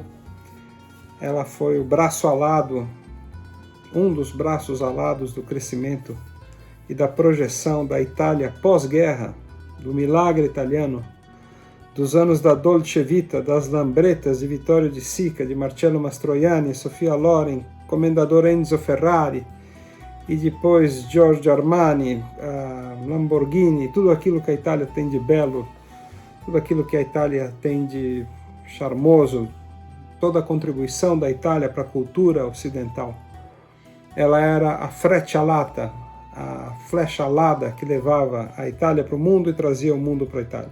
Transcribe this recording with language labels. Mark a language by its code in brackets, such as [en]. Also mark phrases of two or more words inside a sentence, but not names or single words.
[pt] Ela foi o braço alado, um dos braços alados do crescimento e da projeção da Itália pós-guerra, do milagre italiano, dos anos da Dolce Vita, das Lambretas de Vittorio de Sica, de Marcello Mastroianni, Sofia Loren, Comendador Enzo Ferrari, e depois Giorgio Armani, Lamborghini, tudo aquilo que a Itália tem de belo, tudo aquilo que a Itália tem de charmoso, toda a contribuição da Itália para a cultura ocidental. Ela era a Freccialata, a flecha alada que levava a Itália para o mundo e trazia o mundo para a Itália.